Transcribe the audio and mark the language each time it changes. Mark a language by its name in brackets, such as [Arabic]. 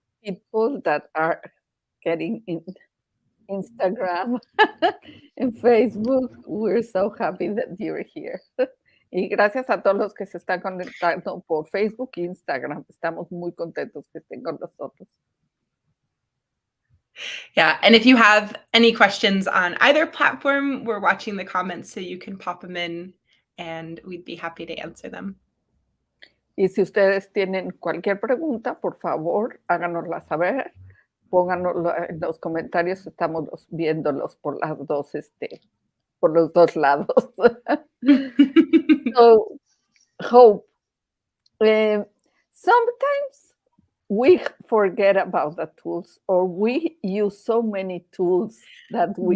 [English] people that are getting in Instagram en Facebook. We're so happy that you're here. [Spanish] Y gracias a todos los que se están conectando por Facebook e Instagram. Estamos muy contentos que estén con nosotros. [English] Yeah, and if you have any questions on either platform, we're watching the comments so you can pop them in and we'd be happy to answer them. [Spanish] Y si ustedes tienen cualquier pregunta, por favor, háganosla saber, pónganoslo en los comentarios, estamos viéndolos por las 2, por los 2 lados. [English] So, Hope, sometimes we forget about the tools, or we use so many tools that we